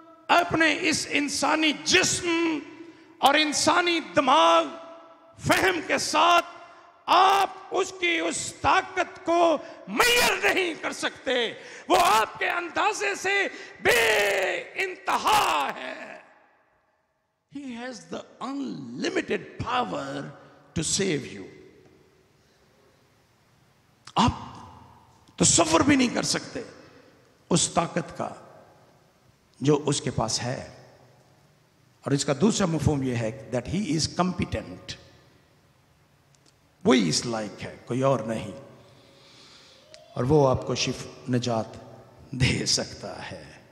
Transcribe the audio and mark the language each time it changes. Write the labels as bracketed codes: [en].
[hi] अपने इस इंसानी जिस्म और इंसानी दिमाग फहम के साथ आप उसकी उस ताकत को मैयर नहीं कर सकते। वो आपके अंदाजे से बेइंतहा है। [en] He has the unlimited power to save you. [hi] आप तसव्वुर भी नहीं कर सकते उस ताकत का जो उसके पास है। और इसका दूसरा मफहूम यह है [en] that he is competent. [hi] वही इस लायक है, कोई और नहीं, और वो आपको निजात दे सकता है।